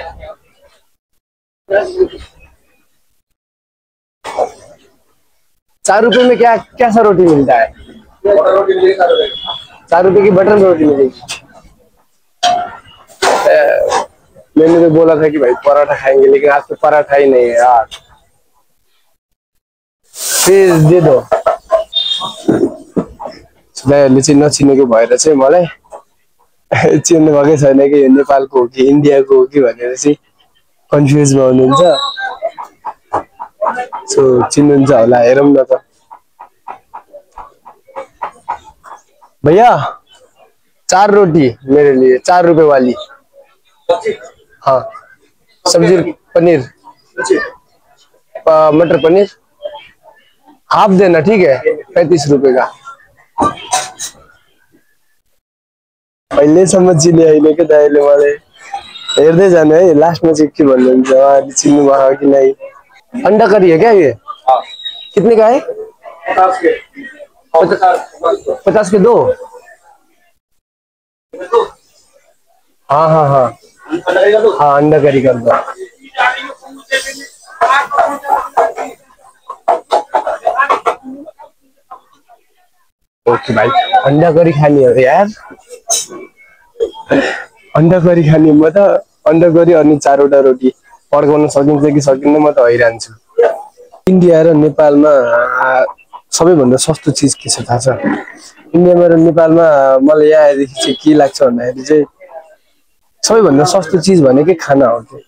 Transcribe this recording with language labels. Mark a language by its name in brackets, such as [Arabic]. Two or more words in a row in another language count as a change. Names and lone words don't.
[Hindi] 4 रुपए में क्या क्या सा रोटी मिलता है? बटर रोटी मिलेगी 4 रुपए की। 4 रुपए की बटर रोटी मिलेगी। मैंने तो बोला था कि भाई पराठा खाएंगे, लेकिन आज तो पराठा ही नहीं है यार। फिर दे दो। [Nepali] दाइहरूले चाहिँ नचिनेको भएर चाहिँ मलाई चिन्नु भएकै छैन कि यो नेपालको हो कि इन्डियाको हो कि भनेर चाहिँ कन्फ्युजमा हुनुहुन्छ। सो चिन्नुहुन्छ होला, हेरौँ न त। [Hindi] भैया 4 रोटी मेरे लिए, 4 रुपए वाली। हाँ सब्जी पनीर, मटर पनीर हाफ देना, ठीक है? 35 रुपए का। [Nepali] पहिल्यैसम्म चिने होइन क्या दाइले मलाई। हेर्दै जानु है, लास्टमा चाहिँ के भन्नुहुन्छ उहाँले चिन्नु भयो कि नै। [Hindi] अंडा करी है क्या ये? कितने का है? 50 के। 50 के 2। हाँ हाँ हाँ हाँ, अंडा करी कर दो। ओके भाइ, [Nepali] अंडा करी खाने हो यार। अंडा करी खाने, म त अंडा करी अनि 4वटा रोटी पड्काउन सकिन्छ कि सकिन्न म त हैरान छु। इन्डिया र नेपालमा सबैभन्दा सस्तो चिज के छ थाहा छ? इन्डियामा र नेपालमा मलाई यहाँदेखि चाहिँ के लाग्छ भन्दाखेरि चाहिँ सबैभन्दा सस्तो चिज भनेकै खाना हो कि।